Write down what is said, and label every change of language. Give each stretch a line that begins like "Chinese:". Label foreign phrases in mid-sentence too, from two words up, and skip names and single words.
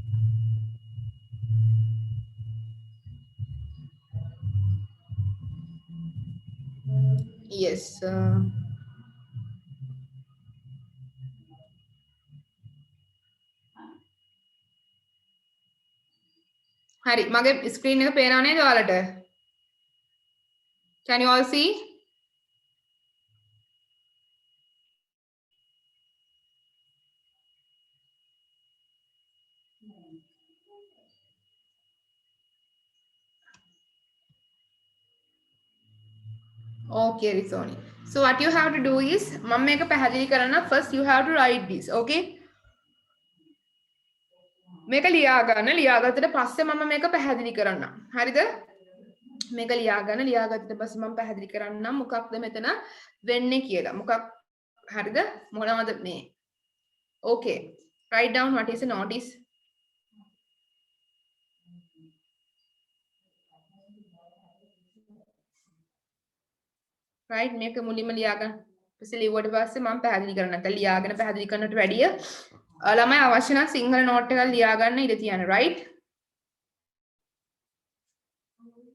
Sinhala: yes හරි මගේ screen එක පේනව නේද ඔයාලට
English: can you all see okay Rizoni so what you have to do is
Sinhala: මම මේක පැහැදිලි කරන්න
English: first you have to write this okay
Sinhala: මේක ලියාගත්තට පස්සේ මම මේක පැහැදිලි කරන්න හරිද මේක ලියාගත්තට පස්සේ මම පැහැදිලි කරන්නම් මොකක්ද මෙතන වෙන්නේ කියලා මොකක් හරිද මොනවද මේ
English: okay write down what is a notice
Sinhala: right මේක මුලින්ම ලියාගන්න පස්සේ ලියුවට පස්සේ මම පැහැදිලි කරන්න නැත්නම් ලියාගෙන පැහැදිලි කරනට වැඩිය ළමයි අවශ්‍ය නම් සිංහල නෝට් එකක් ලියාගන්න ඉඩ තියන්න right